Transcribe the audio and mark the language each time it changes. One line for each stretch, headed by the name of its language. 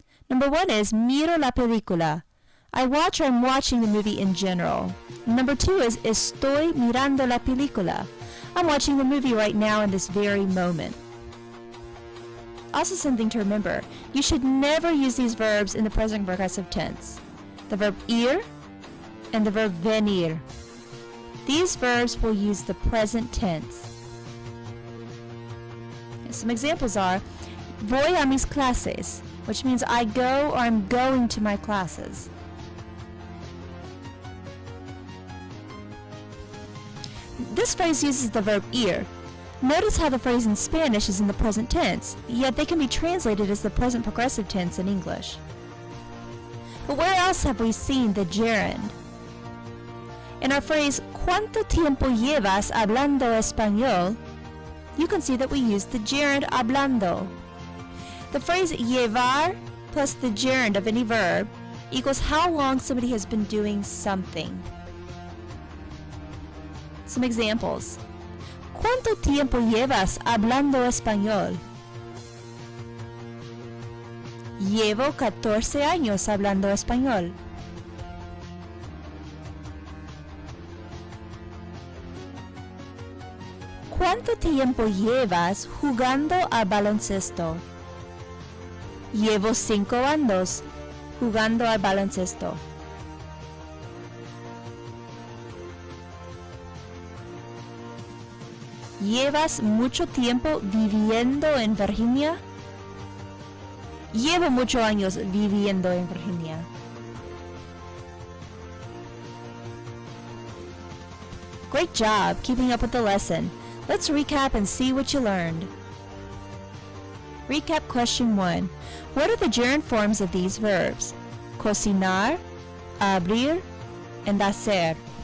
English: Number one is
Spanish: miro la película.
English: I watch or I'm watching the movie in general. Number two is
Spanish: estoy mirando la película.
English: I'm watching the movie right now in this very moment. Also something to remember, you should never use these verbs in the present progressive tense. The verb ir and the verb venir. These verbs will use the present tense. Some examples are,
Spanish: voy a mis clases,
English: which means I go or I'm going to my classes. This phrase uses the verb ir. Notice how the phrase in Spanish is in the present tense, yet they can be translated as the present progressive tense in English. But where else have we seen the gerund? In our phrase,
Spanish: ¿Cuánto tiempo llevas hablando español?,
English: you can see that we use the gerund hablando. The phrase llevar plus the gerund of any verb equals how long somebody has been doing something. Some examples.
Spanish: ¿Cuánto tiempo llevas hablando español? Llevo 14 años hablando español. ¿Cuánto tiempo llevas jugando a baloncesto? Llevo 5 años jugando al baloncesto. ¿Llevas mucho tiempo viviendo en Virginia? Llevo muchos años viviendo en Virginia.
English: Great job keeping up with the lesson. Let's recap and see what you learned. Recap question 1. What are the gerund forms of these verbs?
Spanish: Cocinar, abrir, and hacer.